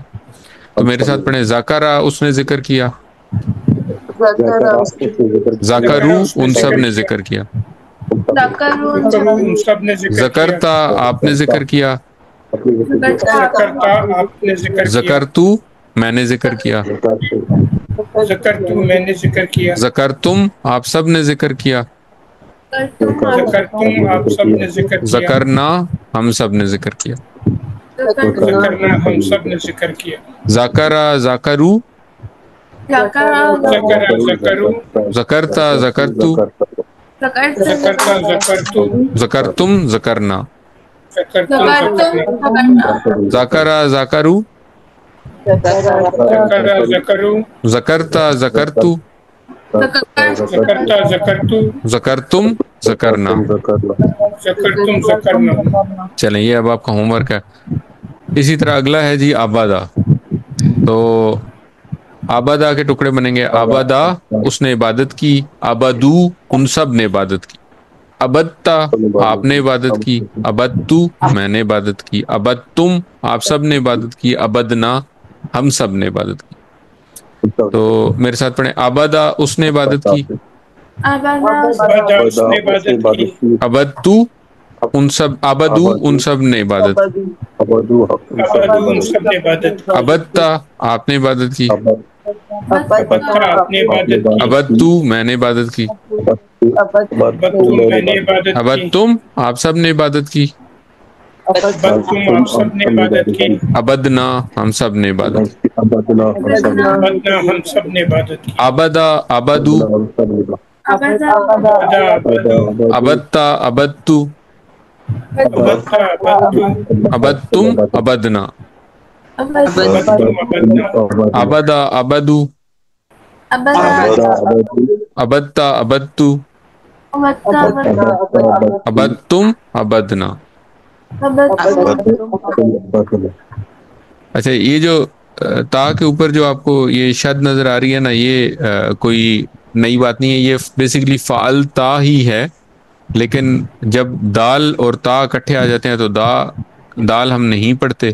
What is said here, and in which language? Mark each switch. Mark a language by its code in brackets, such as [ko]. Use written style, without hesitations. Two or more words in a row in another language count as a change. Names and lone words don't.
[ur] تو میرے ساتھ پڑھیں، ذاکرہ اس نے ذکر کیا، ذکرو ان سب نے ذکر کیا، ذکرتا آپ نے ذکر کیا، ذکرتو میں نے ذکر کیا، ذکرتم آپ سب نے ذکر کیا، ذکرنا ہم سب نے ذکر کیا. [ar] ذکرہ ذکرو، ذکرتا ذکرتو، ذکرتم ذکرنا، ذکرہ ذکرو، ذکرتا ذکرتو، ذکرتم ذکرنا. [ur] چلیں یہ اب آپ کا ہوم ورک ہے. اسی طرح اگلا ہے جی عبادہ. تو عبادہ کے ٹکڑے بنیں گے، عبادہ اس نے عبادت کی، عبدو ان سب نے عبادت کی، عبدتا آپ نے عبادت کی، عبدتو میں نے عبادت کی، عبدتم آپ سب نے عبادت کی، عبدنا ہم سب نے عبادت کی. تو میرے ساتھ پڑھیں، عبادہ اس نے عبادت کی، عبدتو ان سب، عبدو ان سب نے عبادت کی، عبدتا آپ نے عبادت کی، عبدتَ آپ نے عبادت کی, عبدتُ میں نے عبادت کی, عبدتم میں نے عبادت کی, عبدتم آپ سب نے عبادت کی, عبدتم آپ سب نے عبادت کی, عبدنا ہم سب نے عبادت کی, عبدنا ہم سب نے عبادت کی, [ar] عبدَ عبدوا, عبدَ عبدوا, عبدتَ عبدتُ, عبدتَ عبدتُ, عبدتم عبدنا, عبدتم عبدنا, عبدَ عبدوا، عبدتَ عبدتُ، عبدتم عبدنا. [ur] اچھا، یہ جو تا کے اوپر جو آپ کو یہ شد نظر آ رہی ہے نا، یہ کوئی نئی بات نہیں ہے، یہ بیسکلی فال تا ہی ہے، لیکن جب دال اور تا اکٹھے آ جاتے ہیں تو دال ہم نہیں پڑھتے.